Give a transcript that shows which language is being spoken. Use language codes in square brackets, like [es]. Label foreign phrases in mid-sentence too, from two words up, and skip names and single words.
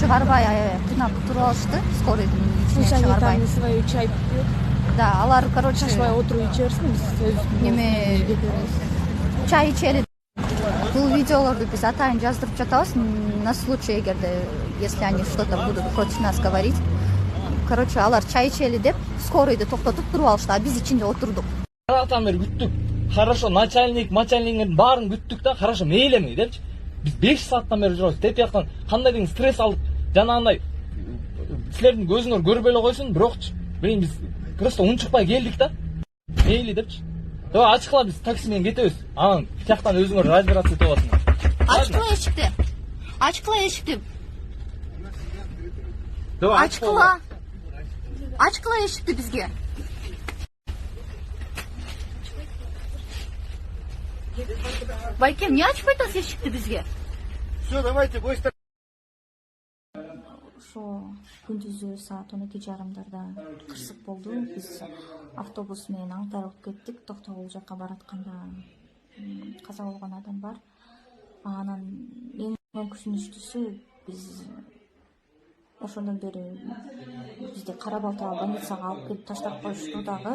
[ky] чыгарбай кыйнап туруп алышты, скорыйдын ичине чыгарбай. [ru] Свою чай пью. [ky] Да, алар, короче, Шашбай отуруп ичебизби, биз неме чай ичели. Бул видеолорду биз атайын жаздырып жатабыз [ru] на случай, [ky] эгерде, [ru] если они что-то будут против нас говорить. Короче, [ky] алар чай ичели деп скорыйды токтотуп туруп алышты, а биз ичинде отурдук. Каратан бери күттүк. Хорошо, начальниктин баарын күттүк да, хорошо, мейлеми депчи. Биз 5 сааттан бери жүрөбүз. Теп жактан кандай деген стресс алып, жанагындай силердин көзүңөр көрбөй эле койсун, бирокчу мен биз просто унчукпай келдик да. Мейли депчи. Давай ачкыла, биз такси менен кетебиз. Анан тияктан өзүңөр разбираться этип аласыңар. Ачкыла эшикти. Ачкыла эшикти. [ru] Давай [ky] Ачкыла. Ачкыла эшикти бизге. Байкем, не ачпай атасыз эшикти бизге? [ru] Все, давайте, быстро. [ky] Ошо күндүзү саат 12:30 кырсык болду. Биз автобус менен аңтарылып кеттик. Токтогул жакка баратканда каза болгон адам бар. Анан эң өкүнүчтүүсү, биз ошондон бери бизди Кара Балтага больницага алып келип таштап коюшту дагы.